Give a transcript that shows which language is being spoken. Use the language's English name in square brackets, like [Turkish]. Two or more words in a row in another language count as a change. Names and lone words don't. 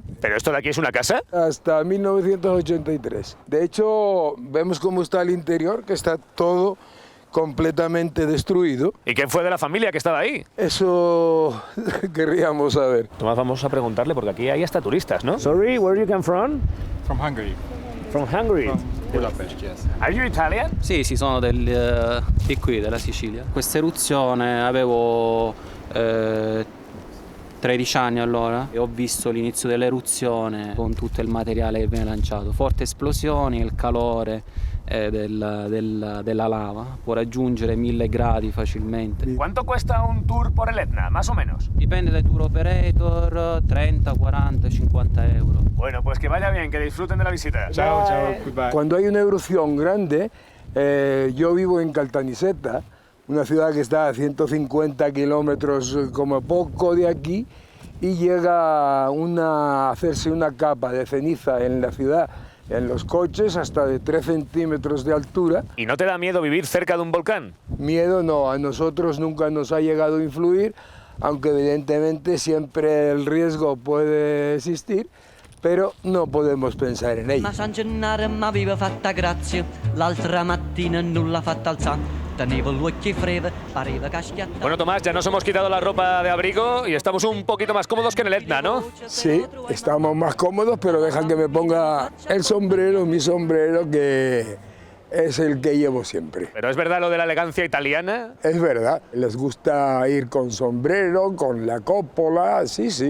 [Spanish] ¿Pero esto de aquí es una casa? Hasta 1983. De hecho, vemos cómo está el interior, que está todo completamente destruido. ¿Y quién fue de la familia que estaba ahí? Eso querríamos saber. Tomás, vamos a preguntarle porque aquí hay hasta turistas, ¿no? [English] Sorry, where you come from? From Hungary. From Hungary. Budapest, yes. Are you Italian? [Italian] Sì, sono di qui, della Sicilia. Questa eruzione avevo 13 anni allora e ho visto l'inizio dell'eruzione con tutto il materiale che viene lanciato. Forti esplosioni, il calore della lava può raggiungere 1000 gradi facilmente. [Spanish] ¿Cuánto cuesta un tour por el Etna, más o menos? [Italian] Dipende dai tour operator, 30, 40, 50 euro. [Spanish] Bueno, pues que vaya bien, que disfruten de la visita. [Italian] Ciao, ciao, goodbye. [Spanish] Cuando hay una erupción grande, yo vivo en Caltanissetta, una ciudad que está a 150 kilómetros como poco de aquí, y llega a hacerse una capa de ceniza en la ciudad, en los coches, hasta de 3 centímetros de altura. ¿Y no te da miedo vivir cerca de un volcán? Miedo no, a nosotros nunca nos ha llegado a influir, aunque evidentemente siempre el riesgo puede existir, [Italian] però non podemos pensare in ello. [Neapolitan] Ma San Gennaro m'aveva fatta grazia, l'altra mattina non l'ha fatta alzare. Tenevo l'occhio freddo, pareva caschiatta. [Spanish] Bueno, Tomás, ya nos hemos quitado la ropa de abrigo y estamos un poquito más cómodos que en el Etna, ¿no? Sí, estamos más cómodos, pero dejan que me ponga el sombrero, mi sombrero, que es el que llevo siempre. ¿Pero es verdad lo de la elegancia italiana? Es verdad, les gusta ir con sombrero, con la cópola, sí, sí.